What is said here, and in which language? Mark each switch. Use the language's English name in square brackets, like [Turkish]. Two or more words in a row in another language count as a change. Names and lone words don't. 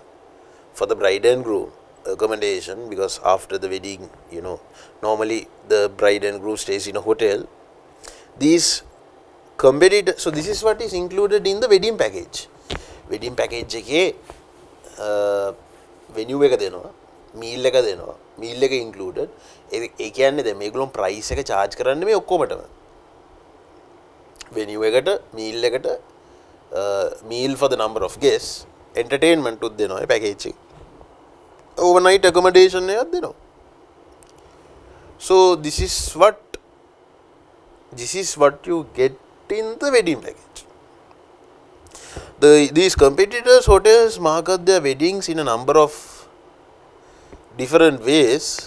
[English] For the bride and groom, accommodation, because after the wedding, normally the bride and groom stays in a hotel. These competitor, so this is what is included in the wedding package. Wedding package venue [Sinhala] එක දෙනවා, [English] meal [Sinhala] එක දෙනවා, [English] meal එක included. [Sinhala] ඒ කියන්නේ දැන් මේගොල්ලෝ price එක charge කරන්නේ මේ ඔක්කොමටම. venue එකට, meal එකට, [English] meal for the number of guests, entertainment [Sinhala] උත් දෙනවා ඒ [English] package එක. overnight accommodation [Sinhala] එකක් දෙනවා. [English] So this is what you get in the wedding package. These competitors hotels market their weddings in a number of different ways.